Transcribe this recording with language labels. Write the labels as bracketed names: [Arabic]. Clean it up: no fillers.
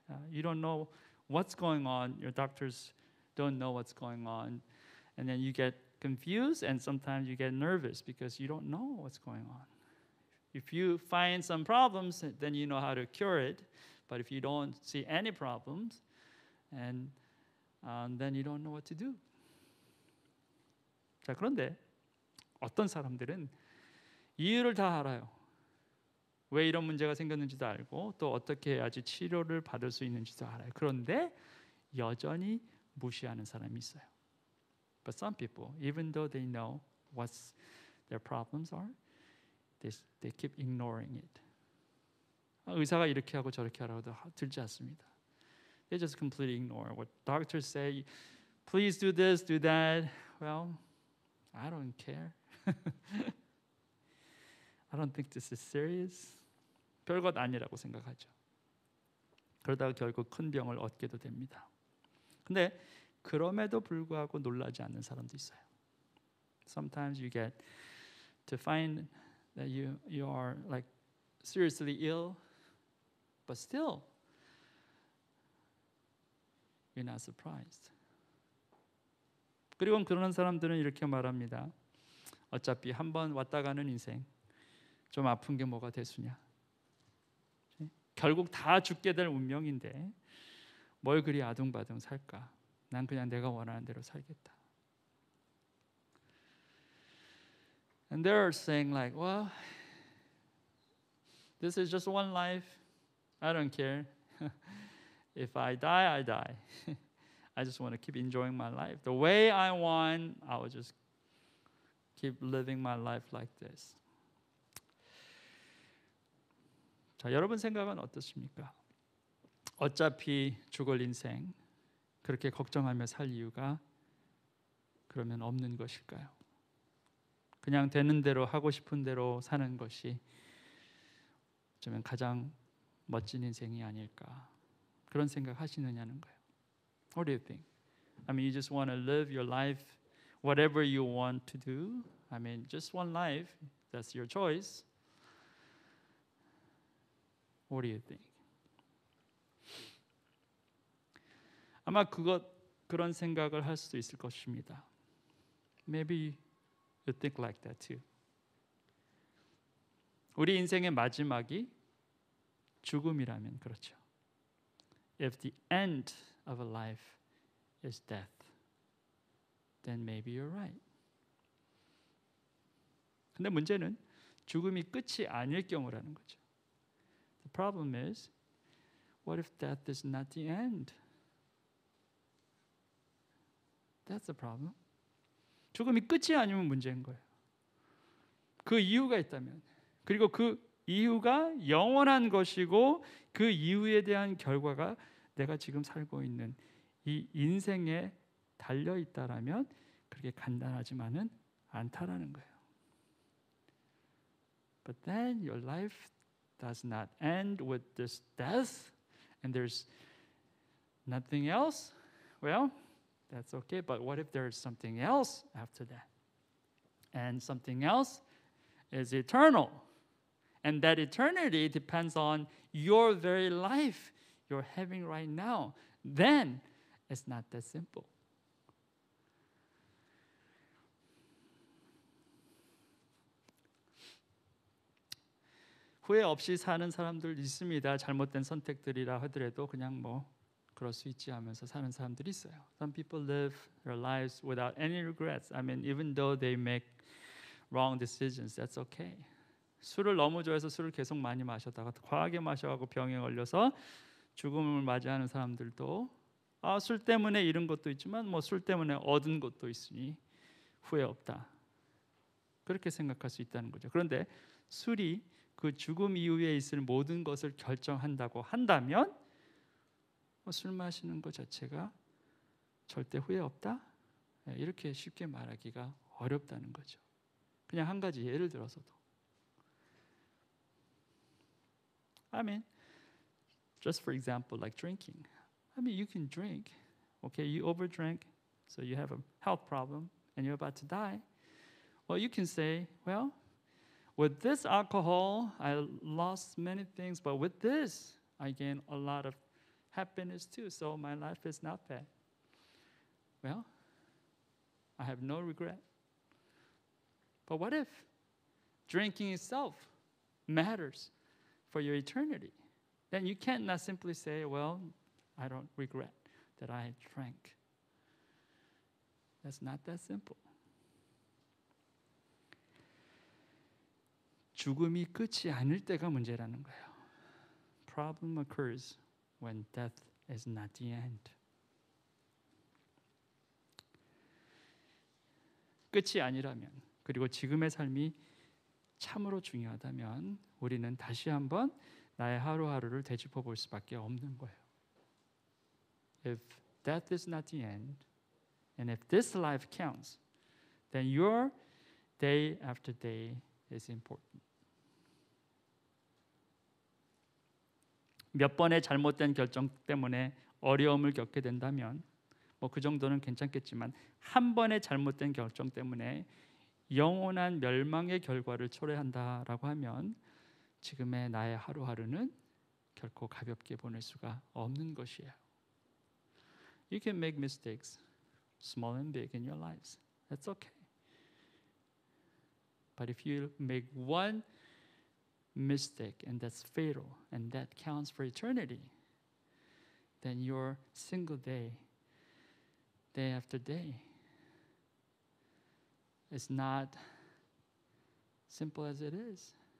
[English] You don't know what's going on. Your doctors don't know what's going on, and then you get confused, and sometimes you get nervous because you don't know what's going on. If you find some problems, then you know how to cure it. But if you don't see any problems, and then you don't know what to do. [Korean] 자, 그런데 어떤 사람들은 이유를 다 알아요. 왜 이런 문제가 생겼는지도 알고 또 어떻게 해야지 치료를 받을 수 있는지도 알아요. 그런데 여전히 무시하는 사람이 있어요. [English] But some people, even though they know what their problems are, they keep ignoring it. [Korean] 의사가 이렇게 하고 저렇게 하라고도 들지 않습니다. [English] They just completely ignore what doctors say. Please do this, do that. Well, I don't care. I don't think this is serious. [Korean] 별것 아니라고 생각하죠. 그러다가 결국 큰 병을 얻게도 됩니다. 근데 그럼에도 불구하고 놀라지 않는 사람도 있어요. [English] Sometimes you get to find that you are like seriously ill, but still you're not surprised. [Korean] 그리고 그러는 사람들은 이렇게 말합니다. 어차피 한번 왔다 가는 인생, 좀 아픈 게 뭐가 대수냐. 결국 다 죽게 될 운명인데 뭘 그리 아둥바둥 살까. 난 그냥 내가 원하는 대로 살겠다. [English] And they're saying like, well, this is just one life. I don't care. If I die, I die. I just want to keep enjoying my life. The way I want, I will just keep living my life like this. [Korean] 자, 여러분 생각은 어떻습니까? 어차피 죽을 인생 그렇게 걱정하며 살 이유가 그러면 없는 것일까요? 그냥 되는 대로 하고 싶은 대로 사는 것이 어쩌면 가장 멋진 인생이 아닐까 그런 생각 하시느냐는 거예요. [English] What do you think? I mean, you just want to live your life whatever you want to do. I mean, just one life. That's your choice. What do you think? [Korean] 아마 그런 생각을 할 수도 있을 것입니다. [English] Maybe you think like that too. [Korean] 우리 인생의 마지막이 죽음이라면 그렇죠. [English] If the end of a life is death, then maybe you're right. [Korean] 근데 문제는 죽음이 끝이 아닐 경우라는 거죠. [English] The problem is, what if death is not the end? That's the problem. [Korean] 죽음이 끝이 아니면 문제인 거예요. 그 이유가 있다면, 그리고 그 이유가 영원한 것이고 그 이유에 대한 결과가 내가 지금 살고 있는 이 인생에 달려 있다라면 그렇게 간단하지만은 않다라는 거예요. [English] But then your life does not end with this death and there's nothing else. Well, that's okay, but what if there's something else after that? And something else is eternal. And that eternity depends on your very life you're having right now. Then it's not that simple. [Korean] 후회 없이 사는 사람들 있습니다. 잘못된 선택들이라 하더라도 그냥 뭐 그럴 수 있지 하면서 사는 사람들이 있어요. [English] Some people live their lives without any regrets. I mean, even though they make wrong decisions, that's okay. [Korean] 술을 너무 좋아해서 술을 계속 많이 마셨다가 과하게 마셔가지고 병에 걸려서 죽음을 맞이하는 사람들도 술 때문에 잃은 것도 있지만 뭐 술 때문에 얻은 것도 있으니 후회 없다. 그렇게 생각할 수 있다는 거죠. 그런데 술이 그 죽음 이후에 있을 모든 것을 결정한다고 한다면 술 마시는 것 자체가 절대 후회 없다? 이렇게 쉽게 말하기가 어렵다는 거죠. 그냥 한 가지 예를 들어서도 [English] I mean, just for example, like drinking. I mean, you can drink. Okay, you overdrank, so you have a health problem and you're about to die. Well, you can say, well, with this alcohol, I lost many things, but with this, I gained a lot of happiness too, so my life is not bad. Well, I have no regret. But what if drinking itself matters for your eternity? Then you can't not simply say, well, I don't regret that I drank. That's not that simple. [Korean] 죽음이 끝이 아닐 때가 문제라는 거예요. [English] Problem occurs when death is not the end. [Korean] 끝이 아니라면, 그리고 지금의 삶이 참으로 중요하다면 우리는 다시 한번 나의 하루하루를 되짚어 볼 수밖에 없는 거예요. [English] If death is not the end, and if this life counts, then your day after day is important. [Korean] 몇 번의 잘못된 결정 때문에 어려움을 겪게 된다면 뭐 그 정도는 괜찮겠지만 한 번의 잘못된 결정 때문에 영원한 멸망의 결과를 초래한다라고 하면 지금의 나의 하루하루는 결코 가볍게 보낼 수가 없는 것이에요. [English] You can make mistakes, small and big, in your lives. That's okay. But if you make one mistake and that's fatal and that counts for eternity, then your single day, day after day, is not simple as it is.